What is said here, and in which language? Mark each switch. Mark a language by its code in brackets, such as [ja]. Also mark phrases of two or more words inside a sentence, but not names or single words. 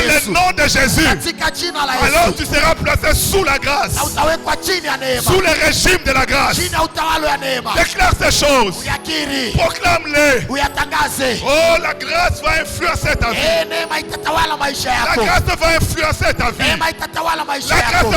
[fr] Dans le [sw] Yesu, [fr] nom de Jésus. [sw] katika jina la [fr] Alors [sw] Yesu, [fr] tu seras placé sous la grâce. [sw] na utawekwa chini ya neema, [fr] Sous le régime de la grâce. [sw] chini ya utawala ya neema. [fr] Déclare ces choses. [sw] Uyakiri, [fr] Proclame-les. [sw] uyatangaze. [fr] Oh, la grâce va influencer ta vie. [sw] Neema itatawala maisha [fr] La [sw] yako, [fr] grâce va influencer ta vie. [sw] neema itatawala maisha [fr] La grâce [sw] yako,